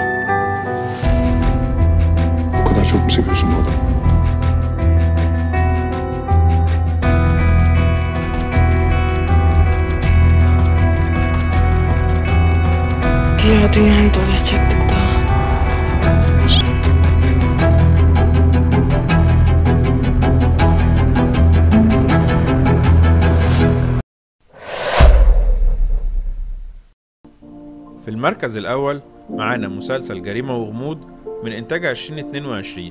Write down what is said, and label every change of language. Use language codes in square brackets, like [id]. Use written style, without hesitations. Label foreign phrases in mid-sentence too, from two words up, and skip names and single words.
[tr] O kadar çok mu seviyorsun bu adamı? Güya dünyayı dolaşacaktık daha. [ar] في المركز الأول معانا مسلسل جريمة وغموض من إنتاج 2022.